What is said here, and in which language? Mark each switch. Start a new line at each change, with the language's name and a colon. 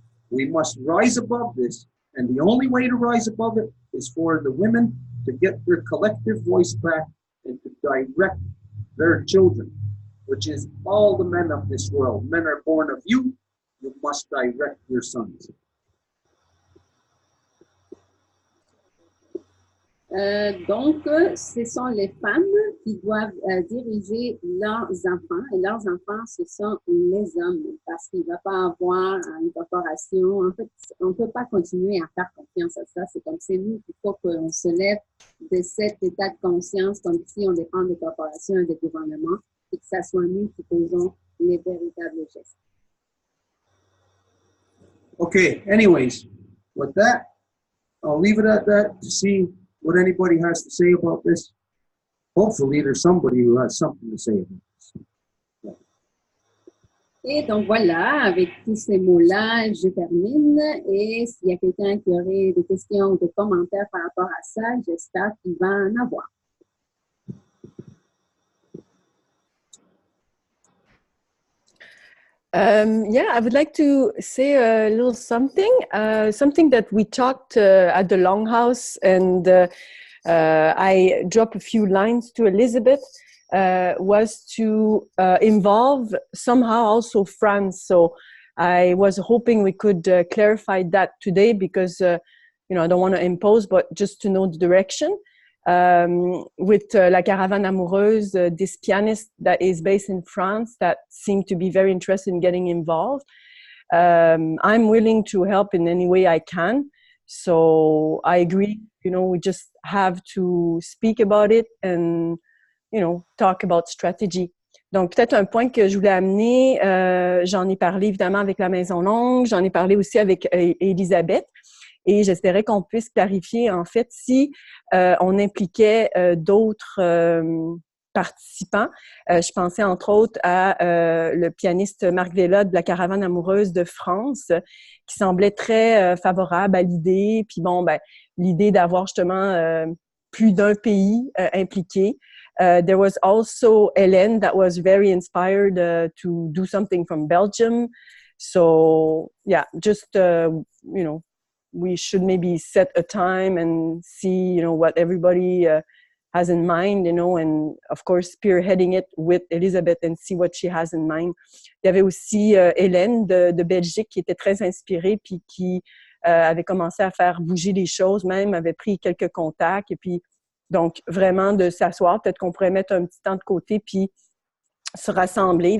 English: We must rise above this, and the only way to rise above it is for the women to get their collective voice back and to direct their children, which is all the men of this world. Men are born of you. You must direct your sons.
French: Donc, ce sont les femmes qui doivent diriger leurs enfants, et leurs enfants, ce sont les hommes, parce qu'il ne va pas avoir une corporation. En fait, on ne peut pas continuer à faire confiance à ça. C'est comme c'est nous qu'il faut qu'on se lève de cet état de conscience, comme si on dépend des corporations et des gouvernements, et que ça soit nous qui posons les véritables gestes.
English: Okay, anyways, But that, I'll leave it at that to see what anybody has to say about this. Hopefully, there's somebody who has something to say about this.
French: Et donc voilà, avec tous ces mots-là, je termine. Et s'il y a quelqu'un qui aurait des questions ou des commentaires par rapport à ça, j'espère qu'il va en avoir.
English: Yeah, I would like to say a little something, something that we talked at the Longhouse, and I dropped a few lines to Elizabeth, was to involve somehow also France. So I was hoping we could clarify that today because, you know, I don't want to impose, but just to know the direction. With La Caravane Amoureuse, this pianist that is based in France that seemed to be very interested in getting involved. I'm willing to help in any way I can. So I agree, you know, we just have to speak about it and, you know, talk about strategy.
French: Donc, peut-être un point que je voulais amener, j'en ai parlé évidemment avec la Maison Longue, j'en ai parlé aussi avec Elisabeth. Et j'espérais qu'on puisse clarifier, en fait, si on impliquait d'autres participants. Je pensais, entre autres, à le pianiste Marc Vella de la Caravane Amoureuse de France, qui semblait très favorable à l'idée. Puis bon, ben, l'idée d'avoir justement plus d'un pays impliqué.
English: There was also Hélène that was very inspired to do something from Belgium. So, yeah, just, you know, we should maybe set a time and see, you know, what everybody has in mind, you know, and of course spearheading it with Elizabeth and see what she has in mind.
French: Il y avait aussi Hélène de Belgique qui était très inspirée puis qui avait commencé à faire bouger les choses, même avait pris quelques contacts et puis donc vraiment de s'asseoir, peut-être qu'on pourrait mettre un petit temps de côté puis se rassembler.